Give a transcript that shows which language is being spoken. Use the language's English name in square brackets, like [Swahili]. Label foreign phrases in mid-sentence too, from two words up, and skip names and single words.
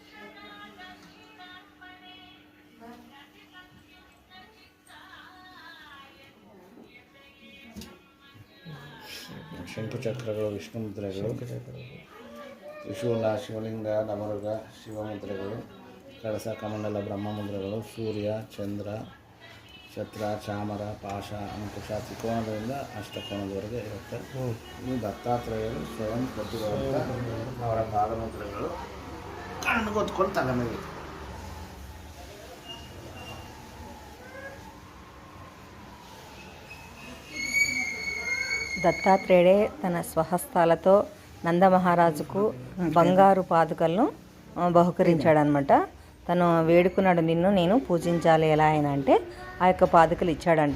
[Kannada] ಶಂಕುಚಕ್ರಗಳು, ವಿಷ್ಣು ಮುದ್ರೆಗಳು, ತ್ರಿಶೂಲ, ಶಿವಲಿಂಗ, ನವಮೃಗ, ಶಿವಮುದ್ರೆಗಳು, ಕಳಸ, ಕಮಂಡಲ, ಬ್ರಹ್ಮ ಮುದ್ರೆಗಳು, ಸೂರ್ಯ, ಚಂದ್ರ, ಛತ್ರ, ಚಾಮರ, ಪಾಶ, ಅಂಕುಶ, ತ್ರಿಕೋನದಿಂದ ಅಷ್ಟಕೋನದವರೆಗೆ ಇರುತ್ತೆ. ಇನ್ನು ದತ್ತಾತ್ರೇಯರು ಸ್ವಯಂ ಪ್ರತಿಭಾವಂತ ಅವರ ಪಾದಮುದ್ರೆಗಳು ಕಣ್ಗೊತ್ಕೊಂಡು ತಲೆ ಮೇಲೆ. [Telugu] దత్తాత్రేయుడే తన స్వహస్తాలతో నందమహారాజుకు బంగారు పాదుకలను బహుకరించాడనమాట. తను వేడుకున్నాడు, నిన్ను నేను పూజించాలి ఎలా ఆయన అంటే ఆ యొక్క పాదుకలు ఇచ్చాడంట.